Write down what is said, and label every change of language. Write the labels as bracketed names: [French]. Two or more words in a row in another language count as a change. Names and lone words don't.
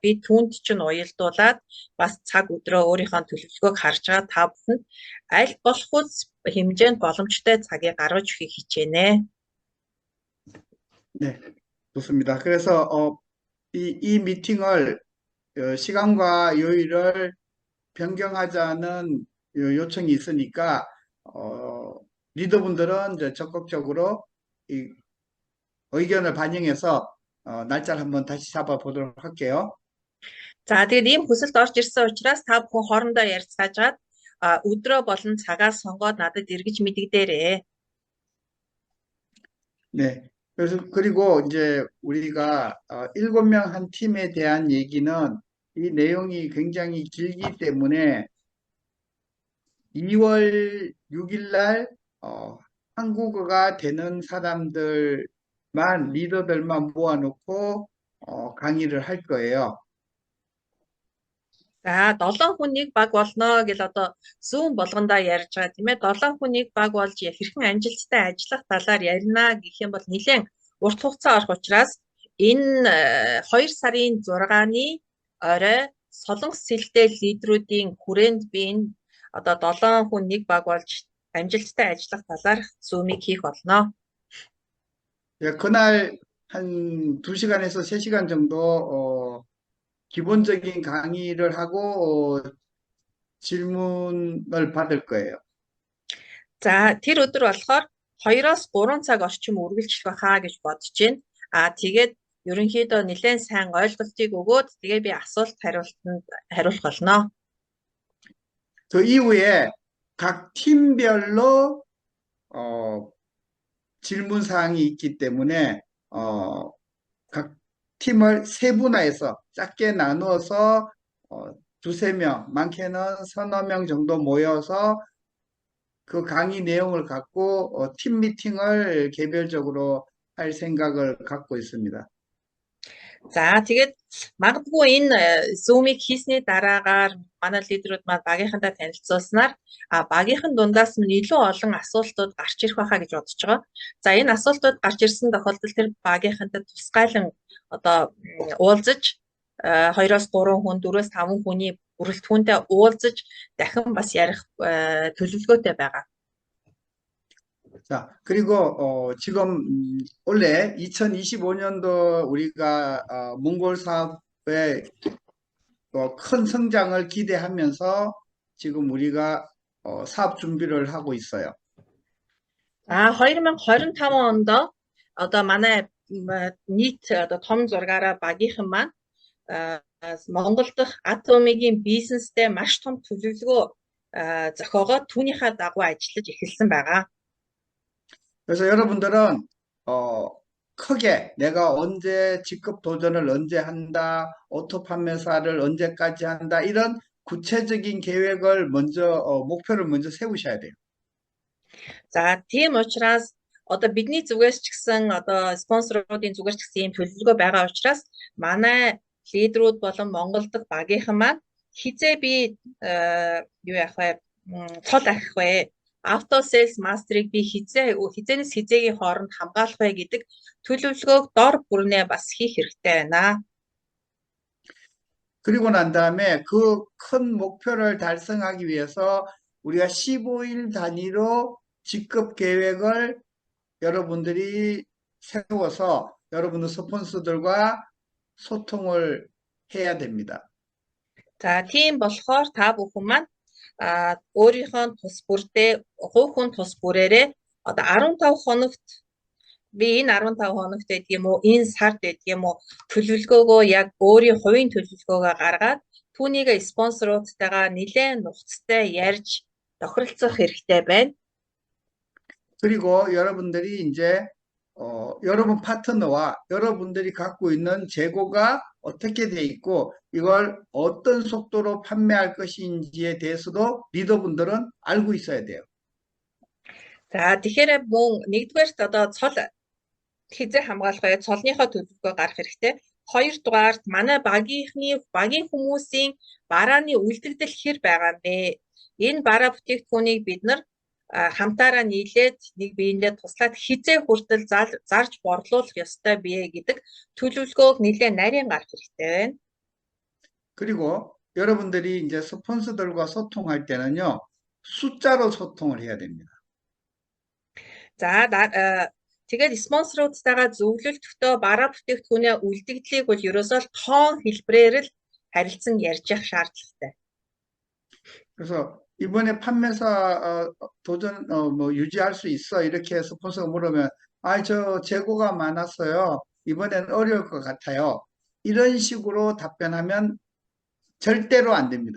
[Mongolian] Би түүнд чинь уялдуулаад бас цаг өдрөө өөрийнхөө төлөвлөгөөг харж байгаа та бүхэнд аль болох үс хэмжээнд боломжтой цагийг гаргаж өгөхийг хичээнэ. [Korean] 네, 좋습니다. 그래서 이 미팅을 시간과 요일을 변경하자는 요청이 있으니까 리더분들은 이제 적극적으로 이 의견을 반영해서 날짜를 한번 다시 잡아보도록 할게요. [Mongolian] За тэгээд ийм хүсэлт орж ирсэн учраас та бүхэн хоорондоо ярилцгаажгаад өдрөө болон цагаа сонгоод надад эргэж мэдэгдээрэй. [Korean] 네. 그리고 이제 우리가 7명 한 팀에 대한 얘기는 이 내용이 굉장히 길기 때문에 2월 6일 날 한국어가 되는 사람들만 리더들만 모아놓고 강의를 할 거예요. [Mongolian] За 7 хүн нэг баг болно гэл одоо Zoom болгондоо ярьж байгаа тийм ээ. 7 хүн нэг баг болж хэрхэн амжилттай ажиллах талаар ярина гэх юм бол нэлээд урт хугацаа орох учраас энэ 2 сарын 6-ны орой Солонгос хэлтэй лидерүүдийн хүрээнд би энэ одоо 7 хүн нэг баг болж амжилттай ажиллах талаар Zoom-ыг хийх болно. [Korean] 예, 그날 한 2시간에서 3시간 정도 기본적인 강의를 하고 질문을 받을 거예요. [Mongolian] За тэр өдөр болохоор 2-оос 3 цаг орчим үргэлжлэх байхаа гэж бодож байна. Тэгээд ерөнхийдөө нэлээд сайн ойлголтыг өгөөд тэгээ би асуулт хариултанд хариулах болно. [Korean] 그 이후에 각 팀별로 질문 사항이 있기 때문에 각 팀을 세분화해서 작게 나누어서 두세 명, 많게는 서너 명 정도 모여서 그 강의 내용을 갖고 팀 미팅을 개별적으로 할 생각을 갖고 있습니다. [Mongolian] За тэгээд магадгүй энэ Zoom-ыг хийсний дараагаар манай лидерүүд маань багийнхандаа танилцуулснаар багийнхан дундаас нь илүү олон асуултууд гарч ирэх байхаа гэж бодож байгаа. За энэ асуултууд гарч ирсэн тохиолдолд тэр багийнхантай тусгайлан одоо уулзаж 2-оос 3 хүн, 4-оос 5 хүний бүрэлдэхүүнтэй уулзаж дахин бас ярих төлөвлөгөөтэй байгаа. [Korean] 자, 그리고 지금 원래 2025년도 우리가 몽골 사업의 큰 성장을 기대하면서 지금 우리가 사업 준비를 하고 있어요. [Mongolian] 2025 онд одоо манай нийт одоо том зургаараа багийнхан маань Монгол дахь Atomic-ийн бизнестэй маш том төлөвлөгөө зохиогоод түүнийхээ дагуу ажиллаж эхэлсэн байгаа. [Korean] 그래서 여러분들은 크게 내가 언제 직급 도전을 언제 한다, 오토 판매사를 언제까지 한다, 이런 구체적인 계획을 먼저 목표를 먼저 세우셔야 돼요. [Mongolian] За тийм учраас одоо бидний зүгээс ч гэсэн одоо спонсоруудын зүгээс ч гэсэн ийм төлөвлөгөө байгаа учраас манай лидерүүд болон Монгол дахь багийнхан маань хизээ би юу яах вэ? Тол ахих вэ? [English] Auto Sales Master- [Mongolian] ыг би хизээнээс хизээгийн хооронд хамгаалах вэ гэдэг төлөвлөгөөг дор бүрнээ бас хийх хэрэгтэй байна. [Korean] 그리고 난 다음에 그 큰 목표를 달성하기 위해서 우리가 15일 단위로 직급 계획을 여러분들이 세워서 여러분들 스폰서들과 소통을 해야 됩니다. [Mongolian] За тийм болохоор та бүхэн маань өөрийнхөө тус бүрдээ хувь хүн тус бүрээрээ одоо 15 хоногт би энэ 15 хоногт байдаг юм уу энэ сард байдаг юм уу төлөвлөгөөгөө яг өөрийн хувийн төлөвлөгөөгөө гаргаад түүнийг спонсоруудтайгаа нэлээд нухацтай ярьж тохиролцох хэрэгтэй байна. [Korean] 그리고 여러분들이 이제 여러분 파트너와 여러분들이 갖고 있는 재고가 어떻게 돼 있고 이걸 어떤 속도로 판매할 것인지에 대해서도 리더분들은 알고 있어야 돼요. [Mongolian] За тэгэхээр мөн нэгдүгээрт одоо цол хязгаар хамгаалах вэ? Цолныхоо төлөвлөгөө гарах хэрэгтэй. Хоёрдугаарт манай багийн хүмүүсийн барааны үлдэгдэл хэр байгаа юм бэ? Энэ бараа бүтээгдэхүүнийг бид нар хамтаараа нийлээд нэг биендээ туслаад хизээ хүртэл зарж борлуулах ёстой бие гэдэг төлөвлөгөөг нэлээд нарийн гарах хэрэгтэй байна. [Korean] 그리고 여러분들이 이제 스폰서들과 소통할 때는요, 숫자로 소통을 해야 됩니다. [Mongolian] За тэгээд спонсоруудтайгаа зөвлөлтөхдөө бараа бүтээгдэхүүнээ үлдэгдлийг бол ерөөсөө тоон хэлбэрээр л харилцан ярьж явах шаардлагатай. [Korean] 그래서 이번에 판매사 도전 뭐 유지할 수 있어 이렇게 스폰서가 물으면 저 재고가 많았어요. 이번에는 어려울 것 같아요. 이런 식으로 답변하면 절대로 안 됩니다.